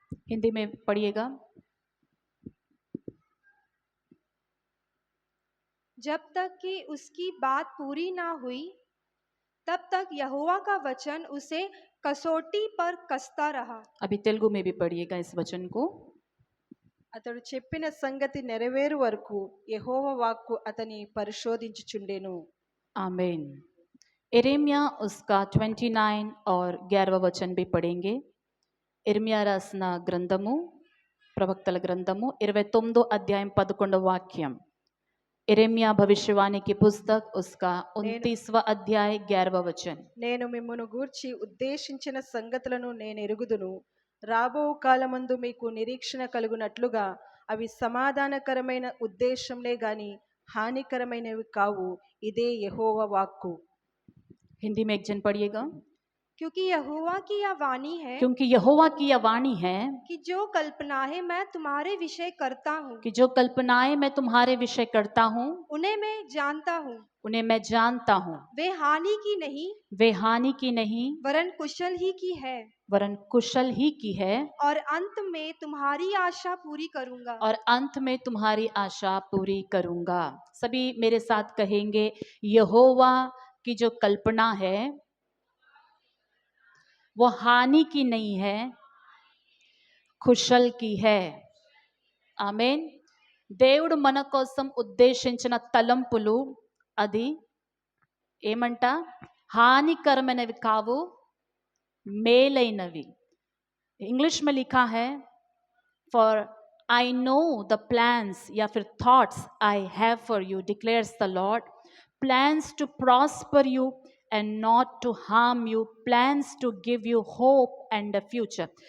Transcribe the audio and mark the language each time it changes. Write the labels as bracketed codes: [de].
[hi] हिंदी में पढ़िएगा। जब तक कि उसकी बात पूरी ना हुई तब तक यहोवा का वचन उसे कसौटी पर कसता रहा। अभी तेलुगु में भी पढ़िएगा इस वचन को। [te] అతడు చెప్పిన సంగతి నెరవేరు వరకు యెహోవా వాక్కు అతని పరిశోధించుచుండెను। [hi] आमीन। यिर्मयाह उसका 29 और 11वां वचन भी पढ़ेंगे। [te] यिर्मयाह రాసిన గ్రంథము, ప్రవక్తల గ్రంథము 29 అధ్యాయం 11వ వాక్యం। [hi] यिर्मयाह भविष्यवाणी की पुस्तक उसका 29वां अध्याय 11वां वचन। [te] నేను మిమ్మును గూర్చి ఉద్దేశించిన సంగతులను నేను ఎరుగుదును, రాబో కాలమందు మీకు నిరీక్షణ కలుగునట్లుగా అవి సమాధానకరమైన ఉద్దేశంలే గాని హానికరమైనవి కావు, ఇదే యెహోవా వాక్కు। [hi] हिंदी में एक जन पढ़िएगा। क्योंकि यहोवा की यह वाणी है, क्योंकि यहोवा की यह वाणी है कि जो कल्पनाएं मैं तुम्हारे विषय करता हूँ, कि जो कल्पनाएं मैं तुम्हारे विषय करता हूँ उन्हें मैं जानता हूँ। उन्हें मैं जानता हूँ। वे हानि की नहीं वे हानि की नहीं वरन कुशल ही की है, वरन कुशल ही की है, और अंत में तुम्हारी आशा पूरी करूंगा। और अंत में तुम्हारी आशा पूरी करूंगा। सभी मेरे साथ कहेंगे, यहोवा की जो कल्पना है वो हानि की नहीं है, కుశల్ की है। [te] ఆమేన్। దేవుడు మన కోసం ఉద్దేశించిన తలంపులు అది ఏమంట? హానికరమైనవి కావు, మేలైనవి। [hi] इंग्लिश में लिखा है, [en] For I know the plans या फिर thoughts I have for you declares the Lord, plans to prosper you and not to harm you, plans to give you hope and a future।